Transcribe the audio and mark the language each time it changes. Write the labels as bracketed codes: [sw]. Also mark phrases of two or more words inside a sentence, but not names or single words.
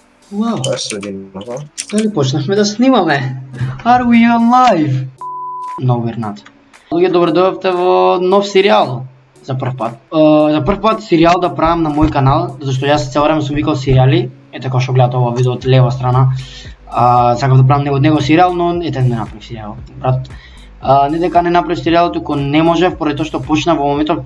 [bg] Wow, Wow. дали почнахме да снимаме? [en] Are we on live? No, we're not. [mk] Луѓе, добро дојдовте во нов серијал за прв пат. За прв пат серијал да правам на мој канал, зашто јас цело време сум викал серијали, ете како што гледате ова видео од лева страна. Сакав да правам од него серијал, но ете не направив серијал, брат. Не дека не направив серијал, туку не можев поради тоа што почна во моментот.